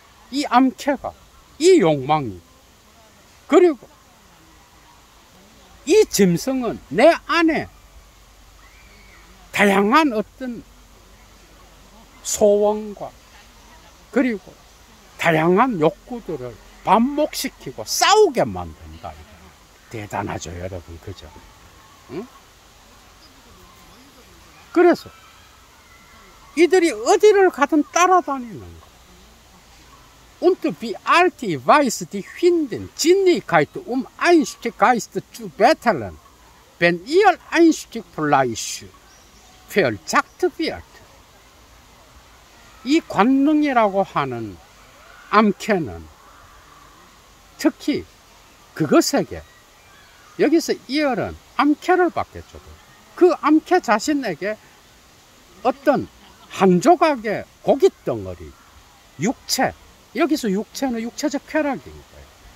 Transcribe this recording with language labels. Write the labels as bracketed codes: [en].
[ko] 이 암캐가, 이 욕망이. 그리고 이 짐승은 내 안에 다양한 어떤 소원과 그리고 다양한 욕구들을 반복시키고 싸우게 만든다. 대단하죠, 여러분. 그죠? 응? 그래서 이들이 어디를 가든 따라다니는 거. [de] Und wie alte weiß die Hündin Sinnlichkeit ein Stück Geist zu betteln, wenn ihr ein Stück Fleisch verzackt wird. [ko] 이 관능이라고 하는 암캐는 특히 그것에게 여기서 이열은 암캐를 받겠죠. 그 암캐 자신에게 어떤 한 조각의 고깃 덩어리, 육체, 여기서 육체는 육체적 쾌락인 거예요.